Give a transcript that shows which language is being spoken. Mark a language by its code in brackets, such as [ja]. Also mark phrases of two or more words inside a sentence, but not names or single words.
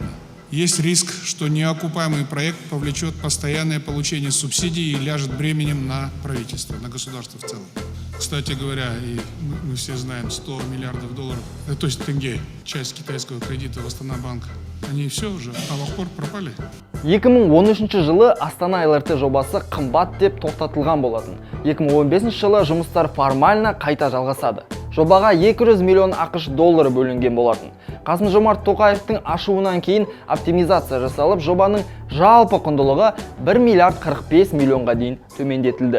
[ru] Есть риск, что неокупаемый проект повлечет постоянное получение субсидий и ляжет бременем на правительство, на государство в целом. Кстати говоря, и мы все знаем, 100 миллиардов долларов, то есть тенге, часть китайского кредита в Астана-банк, они все уже аллахор пропали. [kk] 2013 жылы Астана ЛРТ жобасы қымбат деп тоқтатылған болатын. 2015 жылы жұмыстар формально қайта жалғасады. Жобаға 200 миллион ақш доллары бөлінген болатын. Қасым-Жомарт Тоқаевтың ашуынан кейін оптимизация жасалып, жобаның жалпы құндылығы 1 миллиард 45 миллионға дейін төмендетілді.